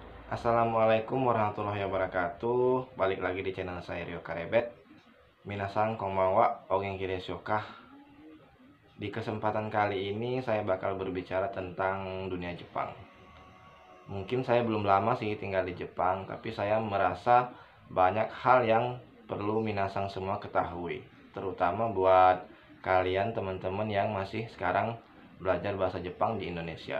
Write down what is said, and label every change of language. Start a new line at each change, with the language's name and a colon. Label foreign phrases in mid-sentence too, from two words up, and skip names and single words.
Arabic: السلام عليكم ورحمة الله وبركاته.
Indonesian: Balik lagi di channel saya Rio Karebet.
Japanese: 皆さんこんばんは、お元気ですか?
Indonesian: Di kesempatan kali ini saya bakal berbicara tentang dunia Jepang. Mungkin saya belum lama sih tinggal di Jepang, tapi saya merasa banyak hal yang perlu minasan semua ketahui, terutama buat kalian teman-teman yang masih sekarang belajar bahasa Jepang di Indonesia.